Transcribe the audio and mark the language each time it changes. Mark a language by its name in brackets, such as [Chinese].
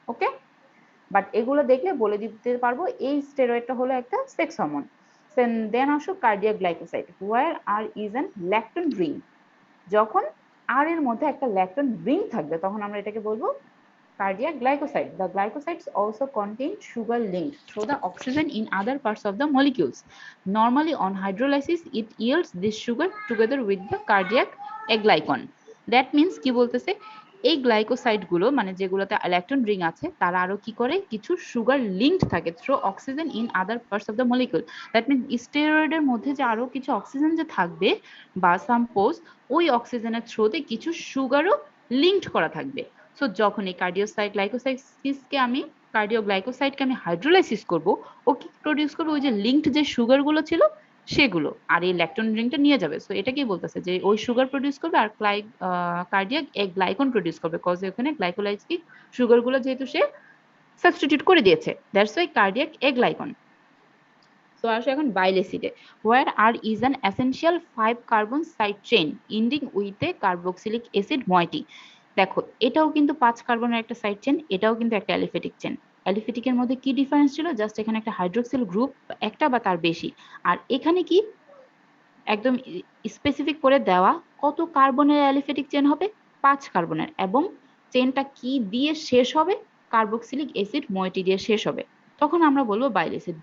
[Bangla] ওকে, but এগুলো দেখলে বলে দিতে পারবো এই স্টেরয়েডটা হলো একটা সেক্স হরমোন। দেন আসো cardiac glycoside [English] where R is an [Bangla] lactone ring. যখন R এর মধ্যে একটা ল্যাকটোন রিং থাকবে তখন আমরা এটাকে বলবো cardiac glycoside. [English] The glycosides also contain sugar linked through the oxygen in other parts of the molecules. Normally on hydrolysis it yields this sugar together with the cardiac aglycon. [Bangla] That means কি বলতেছে, এই glycoside গুলো মানে যেগুলোতে lactone ring আছে তারা আরো কি করে, কিছু সুগার লিঙ্কড থাকে [English] Through oxygen in other parts of the molecule. [Bangla] That means স্টেরয়েডের মধ্যে যে আরো কিছু অক্সিজেন যে থাকবে বা সাপোজ ওই অক্সিজেনের থ্রুতে কিছু সুগারও লিঙ্কড করা থাকবে। সো যখন এই কার্ডিওসাইড গ্লাইকোসাইডকে আমি কার্ডিওগ্লাইকোসাইডকে আমি হাইড্রোলাইসিস করব, ও কি প্রডিউস করবে, ওই যে লিঙ্কড যে সুগার গুলো ছিল সেগুলো, আর এই ল্যাকটোন রিংটা নিয়ে যাবে। সো এটা কি বলতেছে যে ওই সুগার প্রডিউস করবে আর কার্ডিয়াক গ্লাইকন প্রডিউস করবে, কজ ওখানে গ্লাইকোলাইসিস সুগার গুলো যেহেতু সে সাবস্টিটিউট করে দিয়েছে, দ্যাটস ওয়াই কার্ডিয়াক গ্লাইকন। সো আসো এখন বাইল অ্যাসিডে [English] where R is an essential 5 carbon side chain ending with a carboxylic acid moiety. [Bangla] দেখো এটাও কিন্তু 5 কার্বনের একটা সাইড চেন, এটাও কিন্তু একটা অ্যালিফ্যাটিক চেন। অ্যালিফ্যাটিকের মধ্যে কি ডিফারেন্স ছিল, জাস্ট এখানে একটা হাইড্রোক্সিল গ্রুপ একটা বা তার বেশি, আর এখানে কি একদম স্পেসিফিক করে দেওয়া কত কার্বনের অ্যালিফ্যাটিক চেন হবে, 5 কার্বনের, এবং চেনটা কি দিয়ে শেষ হবে, কার্বক্সিলিক অ্যাসিড মোইটি দিয়ে শেষ হবে, তখন আমরা বলবো বাইল অ্যাসিড।